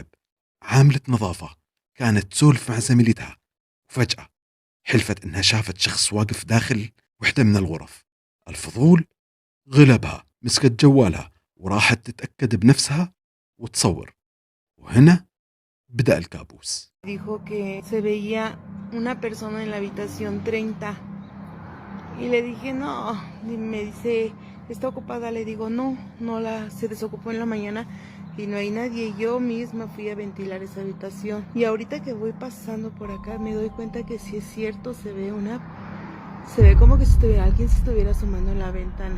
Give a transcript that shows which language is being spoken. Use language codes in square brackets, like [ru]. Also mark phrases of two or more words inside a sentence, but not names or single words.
[ar] عاملة نظافة كانت تسولف مع زميلتها، وفجأة حلفت إنها شافت شخص واقف داخل وحدة من الغرف. الفضول غلبها، مسكت جوالها وراحت تتأكد بنفسها وتصور، وهنا بدأ الكابوس. [es] Dijo que se veía una persona en la habitación 30 y le dije no, y me dice está ocupada, le digo se desocupó en la mañana y no hay nadie. Yo misma fui a ventilar esa habitación y ahorita que voy pasando por acá me doy cuenta que si es cierto se ve como que si alguien se estuviera asomando en la ventana.